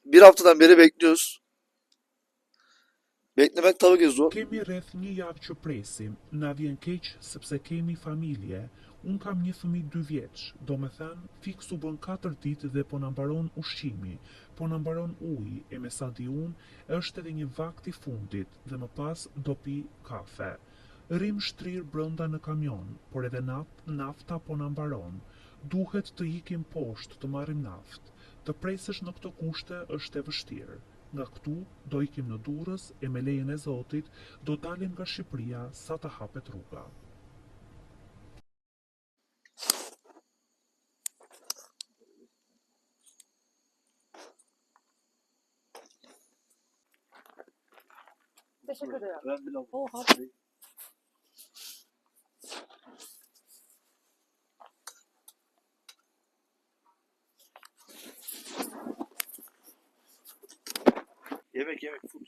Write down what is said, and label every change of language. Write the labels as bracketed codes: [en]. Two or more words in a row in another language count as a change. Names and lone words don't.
[tr] Bir haftadan beri bekliyoruz. Beklemek tabii ki zor. [sq] Kemi rreth një javë që presim, na vjen keq sepse kemi familje. Unë kam një fëmijë 2 vjeç, do me thënë, fiks u bën 4 ditë dhe po na mbaron ushqimi, po na mbaron uji, e me sa di unë, është edhe një vakt i fundit dhe më pas do pi kafe. Rrim shtrirë brenda në kamion, por edhe nafta po na mbaron. Duhet të ikim poshtë të marrim naftë. Të presësh në këto kushte është e vështirë. Nga këtu do ikim në Durrës e me lejen e Zotit do dalim nga Shqipëria sa të hapet rruga. [tr] Teşekkür ederim. Ben bile Oha. Yemek full.